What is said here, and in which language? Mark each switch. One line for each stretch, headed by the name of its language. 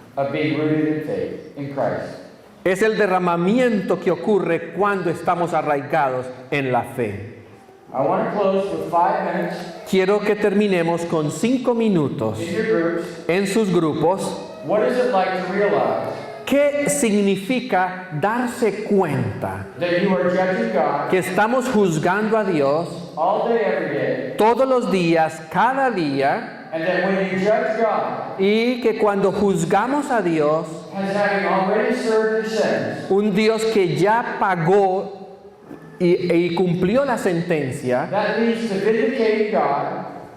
English: of being rooted in faith in Christ.
Spanish: es el derramamiento que ocurre cuando estamos arraigados en la fe.
English: I want to close with 5 minutes
Spanish: Quiero que terminemos con 5 minutos
English: in your groups.
Spanish: en sus grupos.
English: What is it like to realize
Spanish: ¿Qué significa darse cuenta
English: that you are judging God
Spanish: que estamos juzgando a Dios
English: all day, every day,
Spanish: todos los días, cada día,
English: and that when you judge God
Spanish: y que cuando juzgamos a Dios,
English: as having already served your sentence,
Spanish: un Dios que ya pagó y cumplió la sentencia,
English: that leads to vindicating God